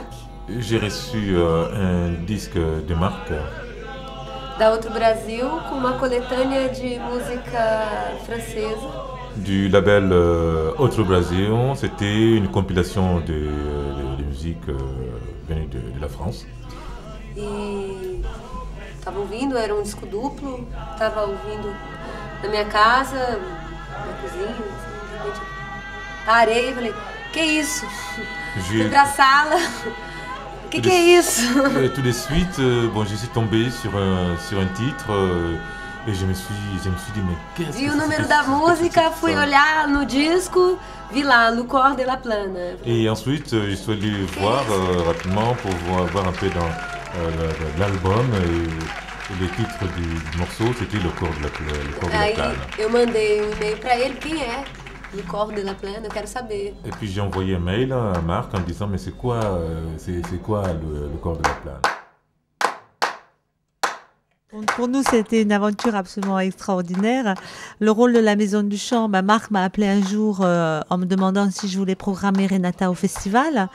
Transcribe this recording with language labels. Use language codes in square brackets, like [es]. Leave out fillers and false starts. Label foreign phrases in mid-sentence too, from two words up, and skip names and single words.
[fr] J'ai reçu un disque de Marc. [pt] Da Outro Brasil, com uma coletânea de música francesa. [fr] Du label Outro Brasil, c'était une compilation de musique venue de la France. [pt] E estava ouvindo, era um disco duplo, estava ouvindo na minha casa, na cozinha, assim, de repente parei e falei, que isso? Fui pra sala, que é isso? [fr] Tout de suite, je suis tombé sur un titre et je me suis dit, mais qu'est-ce que c'est? [pt] Vi o número da música, fui olhar no disco, vi lá, Lucor de la Plana. [fr] Et ensuite, je suis allé voir rapidement pour voir un peu dans l'album et le titre du morceau, c'était Le Corps de la Plana. [pt] Aí eu mandei um e-mail pra ele, quem é? Le Corps de la Plana, eu quero saber. [fr] Et puis j'ai envoyé un mail à Marc en disant, mais c'est quoi le Corps de la Plana? Pour nous, c'était une aventure absolument extraordinaire. Le rôle de la Maison du Chant, Marc m'a appelé un jour en me demandant si je voulais programmer Renata au festival.